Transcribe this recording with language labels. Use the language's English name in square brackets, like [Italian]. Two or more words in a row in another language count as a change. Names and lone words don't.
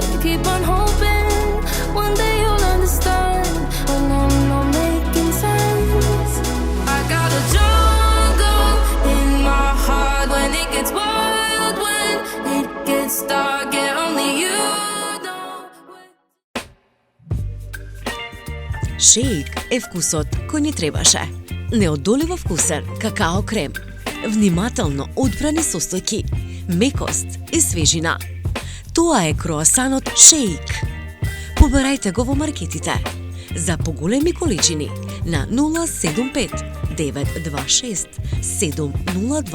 [English] Keep on hoping one day you'll understand when I'm not making sense. I got a jungle in my heart when it gets wild, when it gets dark, yeah, only you know. [Macedonian] Шеик е вкусот кој ни требаше. Неодоливо вкусен какао крем, внимателно одбрани состојки, мекост и свежина. Тоа е круасанот Шеик. Побарајте го во маркетите. За поголеми количини на 075 926 702.